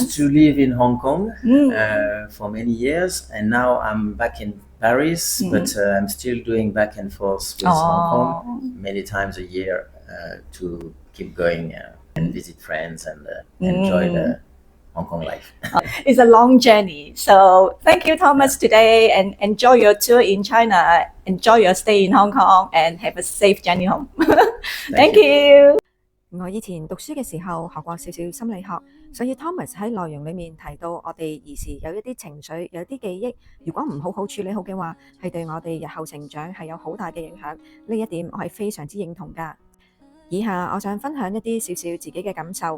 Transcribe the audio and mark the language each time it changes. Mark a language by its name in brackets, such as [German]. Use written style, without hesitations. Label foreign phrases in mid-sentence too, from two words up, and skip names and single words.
[English] used to live in Hong Kong for many years, and now I'm back in Paris, but I'm still doing back and forth with Hong Kong many times a year to keep going and visit friends and enjoy the Hong Kong life. It's a long journey. So thank you, Thomas, today, and enjoy your tour in China. Enjoy your stay in Hong Kong and have a safe journey home. Thank you. [Cantonese] 我以前讀書嘅時候學過少少心理學，所以 Thomas 喺內容裡面提到我哋兒時有一啲情緒、有啲記憶，如果唔好好處理好嘅話，係對我哋日後成長係有好大嘅影響。呢一點我係非常之認同㗎。以下我想分享一啲少少自己嘅感受。